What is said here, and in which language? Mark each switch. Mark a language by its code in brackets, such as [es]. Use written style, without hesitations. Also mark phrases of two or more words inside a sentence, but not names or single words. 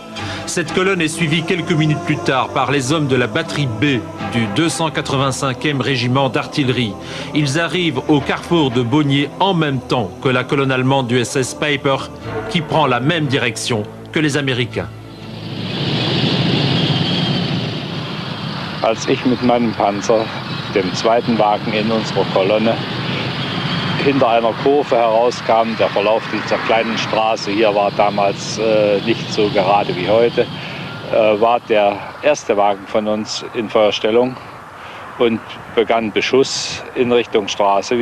[fr] Cette colonne est suivie quelques minutes plus tard par les hommes de la batterie B du 285e régiment d'artillerie. Ils arrivent au carrefour de Baugnez en même temps que la colonne allemande du SS-Peiper qui prend la même direction que les Américains. [de] Als ich mit meinem Panzer, dem zweiten Wagen in unserer Kolonne, hinter einer Kurve herauskam, der Verlauf dieser kleinen Straße hier war damals nicht so gerade wie heute, war der erste Wagen von uns in Feuerstellung und begann Beschuss in Richtung Straße.